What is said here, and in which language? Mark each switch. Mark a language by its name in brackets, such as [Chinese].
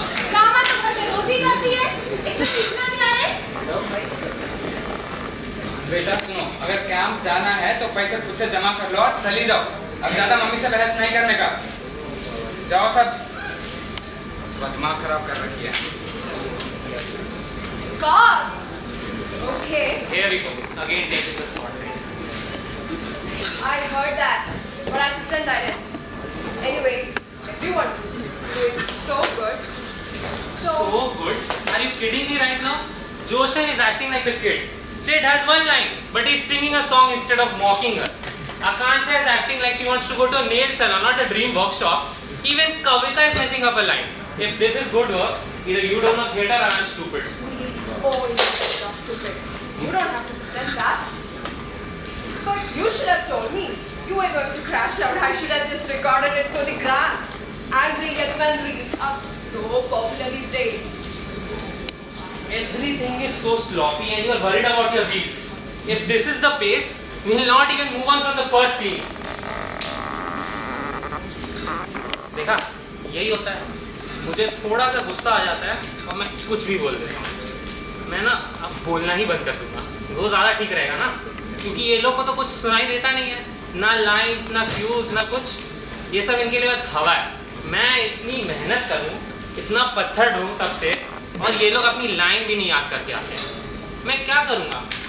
[Hindi] Drama तो घर में रोटी करती है, इसमें सीखना क्या है? बेटा सुनो, अगर कैंप जाना है तो पैसे खुद से जमा कर लो और चली जाओ। अब ज्यादा मम्मी से बहस नहीं करने का। जाओ सब। सुबह दिमाग खराब कर रखी है। [English] God. Okay. Here we go. Again taking the spotlight. I heard that, but I pretend I didn't. Anyways, everyone is doing so good. So good? Are you kidding me right now? Joshan is acting like a kid. Sid has one line, but he's singing a song instead of mocking her. Akansha is acting like she wants to go to a nail salon, not a dream workshop. Even Kavita is messing up a line. If this is good work, either you don't know theatre or I'm stupid. Oh, you're not stupid. You don't have to pretend that. But you should have told me. You were going to crash out. I should have just recorded it for the gram. Angry Yetman reels are so popular these days. Everything is so sloppy and you are worried about your reels. If this is the pace, we will not even move on from the first scene. [Hindi] देखा, यही होता है। मुझे थोड़ा सा गुस्सा आ जाता है और मैं कुछ भी बोल देता हूँ। मैं ना अब बोलना ही बंद कर दूंगा। वो ज़्यादा ठीक रहेगा ना, क्योंकि ये लोग को तो कुछ सुनाई देता नहीं है, ना लाइंस, ना क्यूज, ना कुछ। ये सब इनके लिए बस हवा है। मैं इतनी मेहनत करूँ, इतना पत्थर ढूंढूं तब से, और ये लोग अपनी लाइन भी नहीं याद करके आते हैं। मैं क्या करूँगा?